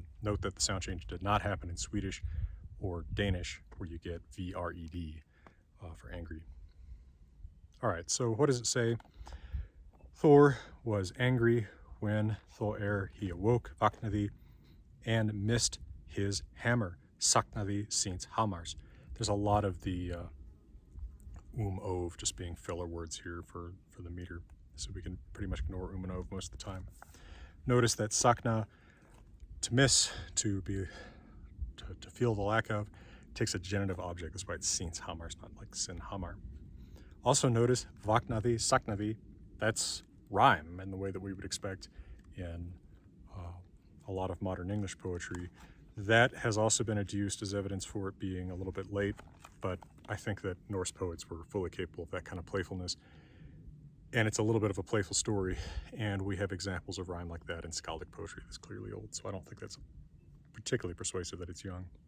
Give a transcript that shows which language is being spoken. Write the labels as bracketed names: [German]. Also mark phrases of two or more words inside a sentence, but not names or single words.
[English] Note that the sound change did not happen in Swedish or Danish, where you get VRED for angry. All right, so what does it say? Thor was angry when Thor he awoke, vaknaði, and missed his hammer, [Old Norse] saknaði síns hammars. [English] There's a lot of the ov just being filler words here for the meter, so we can pretty much ignore and ov most of the time. Notice that sakna, to miss, to feel the lack of, takes a genitive object. That's why it's [Old Norse] síns hammars, [English] not like [Old Norse] sin hammar. [English] Also notice [Old Norse] vaknaði, saknaði, [English] that's rhyme in the way that we would expect in a lot of modern English poetry. That has also been adduced as evidence for it being a little bit late, but I think that Norse poets were fully capable of that kind of playfulness. And it's a little bit of a playful story, and we have examples of rhyme like that in skaldic poetry that's clearly old, so I don't think that's particularly persuasive that it's young.